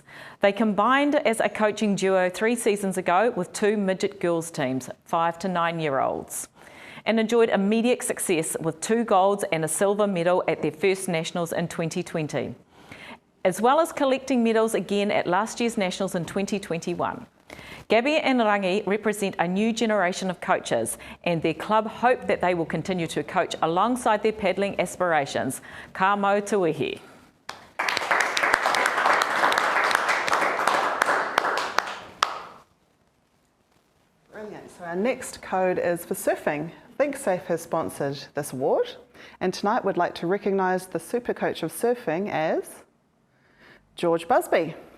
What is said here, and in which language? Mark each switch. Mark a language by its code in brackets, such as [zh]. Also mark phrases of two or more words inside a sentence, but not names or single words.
[en] They combined as a coaching duo 3 seasons ago with 2 midget girls teams, 5 to 9-year-olds, and enjoyed immediate success with 2 golds and a silver medal at their first Nationals in 2020, as well as collecting medals again at last year's Nationals in 2021. Gabby and Rangi represent a new generation of coaches, and their club hope that they will continue to coach alongside their paddling aspirations. [mi] Ka mau te wehi. [en] Brilliant. So our next code is for surfing. ThinkSafe has sponsored this award, and tonight we'd like to recognise the super coach of surfing as George Busby.